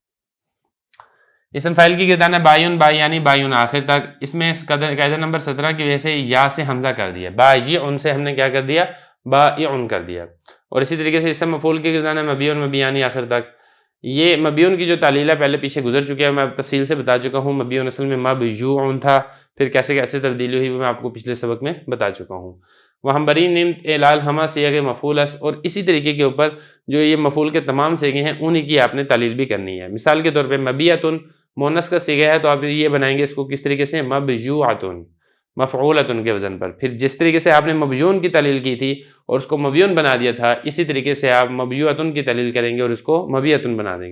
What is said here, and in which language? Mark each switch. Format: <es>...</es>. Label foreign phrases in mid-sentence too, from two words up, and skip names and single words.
<ur>اسم فاعل کی گردان ہے بایون یعنی بایون آخر تک، اس میں قاعدہ نمبر 17 کی وجہ سے یا سے حمزہ کر دیا، بایعن سے ہم نے کیا کر دیا؟ بایعن کر دیا۔ اور اسی طریقے سے اسم مفعول کی گردان ہے مبیون مبیانی آخر تک، یہ مبیون کی جو تعلیل ہے پہلے پیچھے گزر چکی ہے، میں تفصیل سے بتا چکا ہوں۔ مبیون اصل میں مبیوع تھا، پھر کیسے کیسے تبدیلی ہوئی وہ میں آپ کو پچھلے سبق میں بتا چکا ہوں۔</ur> <fa>وہم بری نمت اعلال ہما صیغ مفعول است،</fa> <ur>اور اسی طریقے کے اوپر جو یہ مفعول کے تمام صیغے ہیں انہی کی آپ نے تعلیل بھی کرنی ہے۔ مثال کے طور پہ مبیعتن مونس کا صیغہ ہے تو آپ یہ بنائیں گے اس کو کس طریقے سے؟ مبیوعتن، مفعولتن کے وزن پر۔ پھر جس طریقے سے آپ نے مبیون کی تعلیل کی تھی اور اس کو مبیون بنا دیا تھا، اسی طریقے سے آپ مبیوعتن کی تعلیل کریں گے اور اس کو مبیعتن بنا دیں گے۔</ur>